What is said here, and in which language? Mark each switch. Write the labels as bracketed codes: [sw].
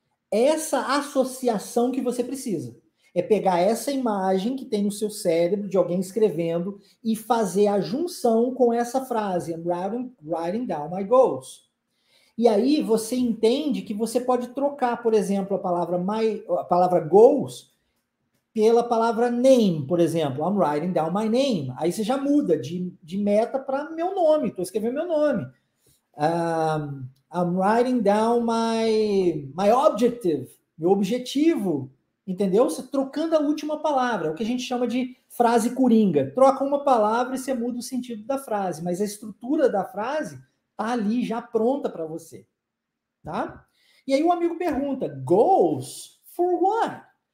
[pt] Essa associação que você precisa. É pegar essa imagem que tem no seu cérebro de alguém escrevendo e fazer a junção com essa frase, [en] I'm writing down my goals. [pt] E aí você entende que você pode trocar, por exemplo, a palavra goals pela palavra name, por exemplo. [en] I'm writing down my name. [pt] Aí você já muda de meta para meu nome. Estou escrevendo meu nome. [en] I'm writing down my objective. [pt] Meu objetivo. Entendeu? Você trocando a última palavra. É o que a gente chama de frase coringa. Troca uma palavra e você muda o sentido da frase. Mas a estrutura da frase tá ali já pronta para você, tá? E aí o amigo pergunta, [en] goals for what?